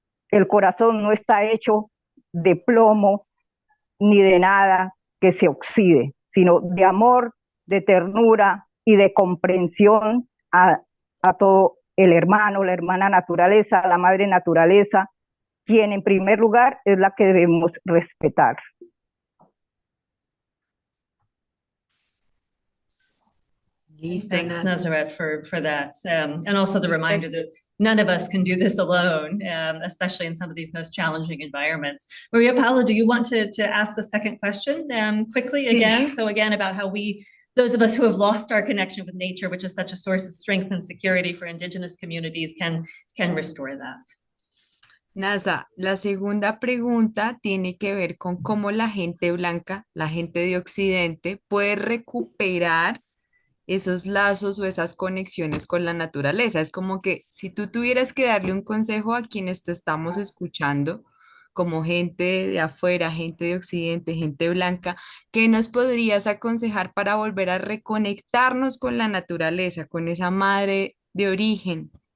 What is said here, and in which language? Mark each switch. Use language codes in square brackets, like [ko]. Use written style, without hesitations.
[es] El corazón no está hecho de plomo ni de nada que se oxide, sino de amor, de ternura y de comprensión a todo el hermano, la hermana naturaleza, la madre naturaleza, quien en primer lugar es la que debemos respetar. [en] Thanks, Nazareth, for that. And also the reminder that none of us can do this alone, especially in some of these most challenging environments. Maria Paula, do you want to ask the second question quickly again? So again, about how those of us who have lost our connection with nature, which is such a source of strength and security for indigenous communities, can restore that. [es] Nasa, la segunda pregunta tiene que ver con cómo la gente blanca, la gente de Occidente, puede recuperar esos lazos o esas conexiones con la naturaleza. Es como que si tú tuvieras que darle un consejo a quienes te estamos escuchando, como gente de afuera, gente de Occidente, gente blanca, ¿qué nos podrías aconsejar para volver a reconectarnos con la naturaleza, con esa madre de origen?